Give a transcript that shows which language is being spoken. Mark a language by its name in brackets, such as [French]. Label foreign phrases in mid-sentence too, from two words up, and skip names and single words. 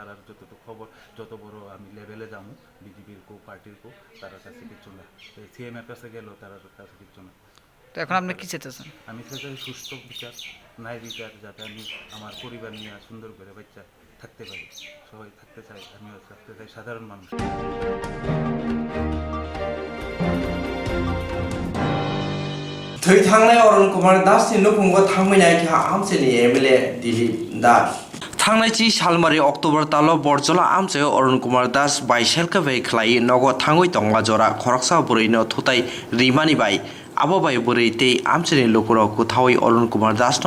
[Bangla] তারা যতটুকু খবর, যত বড় আমি লেভেলে যাবো, বিজেপির কো পার্টির কো, তার কাছে কিছু না, সিএমের কাছে গেলেও তার কাছে কিছু না। তো এখন আপনি কি চেতেছেন? আমি চাই সুস্থ বিচার, ন্যায় বিচার, যাতে আমি আমার পরিবার নিয়ে সুন্দর করে বাচ্চা থাকতে পারি, সবাই থাকতে চাই, আমিও থাকতে চাই, সাধারণ মানুষ। [Kok Borok] थै थांनाय अरुण कुमार दासनि लुफुंगो थांमैनाय खा आमसेनि एमएलए दिलीप दास थांनाय चि सालमारि अक्टोबर तालो बरजला आमसे अरुण कुमार दास बाइसेलका बै खलाई नगो थांगै तंगा जरा खरकसा बुरैनो थुताय रिमानि बाय आबो बाय बुरै ते आमसेनि लुकुरो कुथावै अरुण कुमार दासनो